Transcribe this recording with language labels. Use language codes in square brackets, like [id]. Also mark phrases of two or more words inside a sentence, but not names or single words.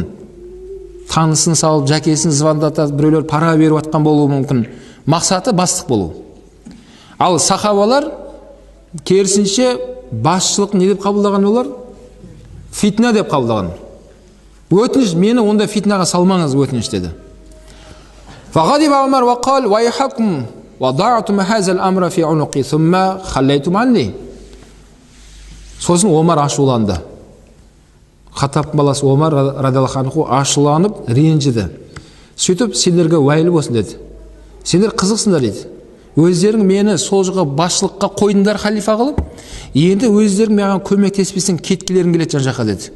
[kk] Танысын салып, жәкесін звондатып, біреулер пара беріп атқан болуы мүмкін. Мақсаты бастық болу. Ал сахабалар керісінше басшылық не деп қабылдаған олар? Фитна деп қабылдаған. Өтініш мені онда фитнаға салмаңыз өтініш деді. [ar] فغضب عمر وقال ويحكم وضعتم هذا الامر في عنقي ثم خليتم عني. [kk] Сосын Омар ашуланды. Хаттабтың баласы Омар [ar] رضي الله عنه [kk] ашуланып ренжіді. Сөйтіп сендерге уәйіл болсын деді. Сендер қызықсыңдар деді. Өздерің мені сол жаққа басшылыққа қойдыңдар халифа қылып, енді өздерің маған көмектеспесең кеткілерің келеді жан жаққа деді.